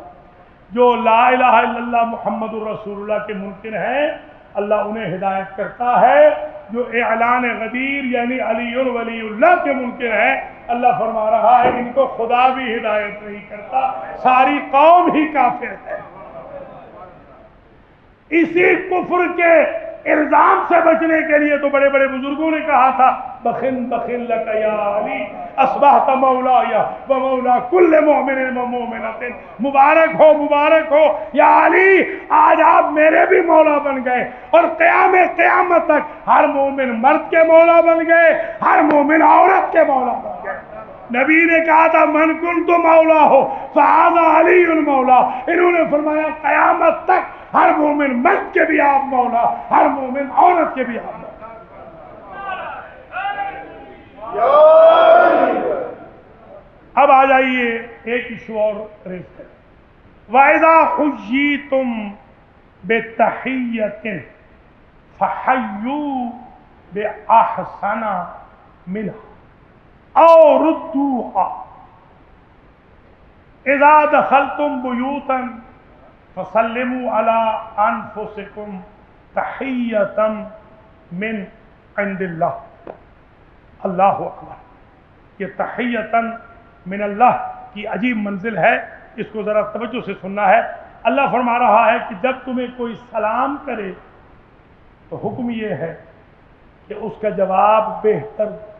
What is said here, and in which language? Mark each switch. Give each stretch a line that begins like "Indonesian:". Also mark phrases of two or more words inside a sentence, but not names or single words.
Urdu: جو
Arabic: لا الہ الا اللہ محمد الرسول اللہ
Urdu: کے منکر ہیں اللہ انہیں ہدایت کرتا ہے، جو اعلان غدیر یعنی
Arabic: علی ولی اللہ
Urdu: کے منکر ہیں اللہ فرما رہا ہے ان کو خدا بھی ہدایت نہیں کرتا، ساری قوم ہی کافر ہے۔ اسی کفر کے الزام سے بچنے کے لیے تو بڑے بڑے بزرگوں نے کہا تھا
Arabic: بخن بخن لک یا علی اصبحت مولایا و مولا کل مؤمن و مومنۃ،
Urdu: مبارک ہو یا علی، آج آپ میرے بھی مولا بن گئے اور قیامت تک ہر مومن مرد کے مولا بن گئے، ہر مومن عورت کے مولا بن گئے۔ نبی نے کہا تھا
Arabic: من کنت مولا ہو فہذا علی المولا،
Urdu: انہوں نے فرمایا قیامت تک ہر مومن مرد کے بھی آپ مولا، ہر مومن عورت کے بھی آپ مولا۔ اب آ جائیے ایک ایشو اور ریز کریں۔
Arabic: وَإِذَا حُيِّيتُم بِتَحِيَّةٍ فَحَيُّوا بِأَحْسَنَ مِنْهَا أَوْ رُدُّوهَا اذا دخلتم بیوتا فسلموا علی انفسکم تحیۃ من عند اللہ۔
Urdu: اللہ اکبر، یہ
Arabic: تحیۃ من اللہ
Urdu: کی عجیب منزل ہے، اس کو ذرا توجہ سے سننا ہے۔ اللہ فرما رہا ہے کہ جب تمہیں کوئی سلام کرے تو حکم یہ ہے کہ اس کا جواب بہتر۔